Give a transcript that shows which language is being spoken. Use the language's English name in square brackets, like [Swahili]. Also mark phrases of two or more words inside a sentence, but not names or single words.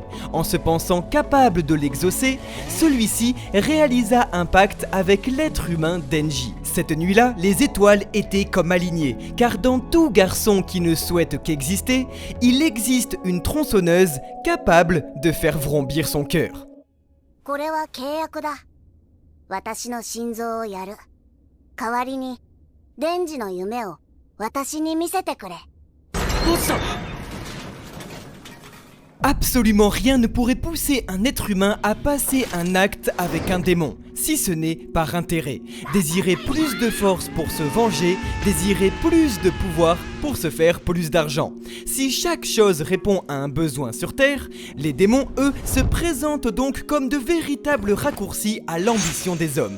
[French] En se pensant capable de l'exaucer, celui-ci réalisa un pacte avec l'être humain Denji. Cette nuit-là, les étoiles étaient comme alignées, car dans tout garçon qui ne souhaite qu'exister, il existe une tronçonneuse capable de faire vrombir son cœur. [Japanese] 私の心臓をやる。代わりに、デンジの夢を私に見せてくれ。どうした？ [French] Absolument rien ne pourrait pousser un être humain à passer un acte avec un démon, si ce n'est par intérêt. Désirer plus de force pour se venger, désirer plus de pouvoir pour se faire plus d'argent. Si chaque chose répond à un besoin sur Terre, les démons, eux, se présentent donc comme de véritables raccourcis à l'ambition des hommes.